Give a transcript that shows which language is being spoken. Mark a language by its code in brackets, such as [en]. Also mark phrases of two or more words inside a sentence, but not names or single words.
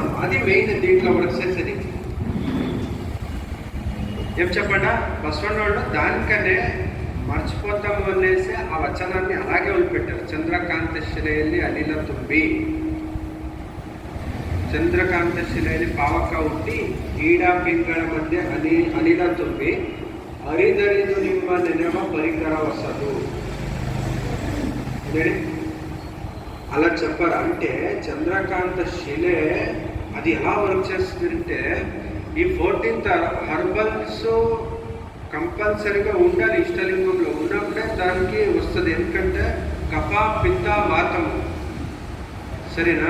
[te] అది మెయిన్ దీంట్లో వచ్చేసరికి ఏం చెప్పండా బసవన్నోళ్ళు దానికనే మర్చిపోతాము అనేసి ఆ వచనాన్ని అలాగే వదిలిపెట్టారు. [kn] ಚಂದ್ರಕಾಂತ ಶಿಲಯಲ್ಲಿ ಅನಿಲ ತುಂಬಿ, ಚಂದ್ರಕಾಂತ ಶಿಲಯಲ್ಲಿ ಪಾವಕ ಹುಟ್ಟಿ ಈಡ ಪಿಂಗಳ ಮಧ್ಯೆ ಅನಿಲ ತುಂಬಿ ಅರಿದರಿದು ನಿಮ್ಮ ನೆನವ ಪರಿಕರ ಹೊಸದು. [te] అలా చెప్పారు. అంటే చంద్రకాంత శిలే అది ఎలా వర్క్ చేస్తుందంటే ఈ 14 హర్బల్స్ కంపల్సరీగా ఉండాలి. ఇష్టలింగంలో ఉన్నప్పుడే దానికి వస్తుంది. ఎందుకంటే కఫ పిత్త వాతము, సరేనా.